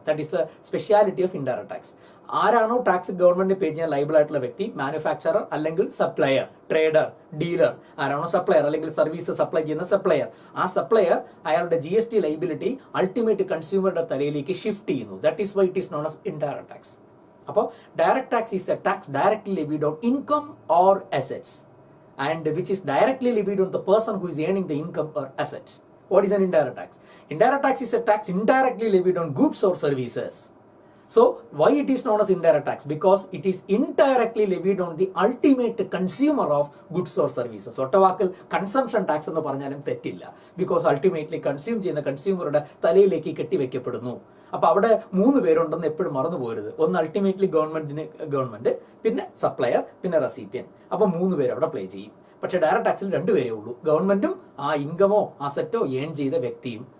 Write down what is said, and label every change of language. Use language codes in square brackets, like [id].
[en] That is the speciality of indirect tax. [ml] ആരാണോ tax government പേ ചെയ്യാൻ liable ആയിട്ടുള്ള വ്യക്തി, മാനുഫാക്ചറർ അല്ലെങ്കിൽ സപ്ലയർ, ട്രേഡർ, ഡീലർ, ആരാണോ സപ്ലയർ അല്ലെങ്കിൽ സർവീസ് സപ്ലൈ ചെയ്യുന്ന സപ്ലയർ, ആ സപ്ലയർ അയാളുടെ GST ലൈബിലിറ്റി അൾട്ടിമേറ്റ് കൺസ്യൂമറുടെ തലയിലേക്ക് ഷിഫ്റ്റ് ചെയ്യുന്നു. [en] That is why it is known as indirect tax. അപ്പോൾ direct tax is a tax directly levied on income or assets and which is directly levied on the person who is earning the income or asset. What is an indirect tax? Indirect tax is a tax indirectly levied on goods or services. So why it is known as indirect tax? Because it is indirectly levied on the ultimate consumer of goods or services. [ml] ഒറ്റവാക്കിൽ consumption tax എന്ന് പറഞ്ഞാലും തെറ്റില്ല. Because ultimately consume ചെയ്യുന്ന കൺസ്യൂമറുടെ തലയിലേക്ക് കെട്ടിവെക്കപ്പെടുന്നു. അപ്പൊ അവിടെ മൂന്ന് പേരുണ്ടെന്ന് എപ്പോഴും മറന്നു പോകരുത്. ഒന്ന് അൾട്ടിമേറ്റ്ലി ഗവൺമെന്റ്, പിന്നെ സപ്ലയർ, പിന്നെ റെസിപ്പിയൻ. അപ്പൊ മൂന്ന് പേര് അവിടെ പ്ലേ ചെയ്യും. പക്ഷെ ഡയറക്ട് ടാക്സിൽ രണ്ടുപേരേ ഉള്ളൂ, ഗവൺമെന്റും ആ ഇൻകമോ അസറ്റോ ഏൺ ചെയ്ത വ്യക്തിയും.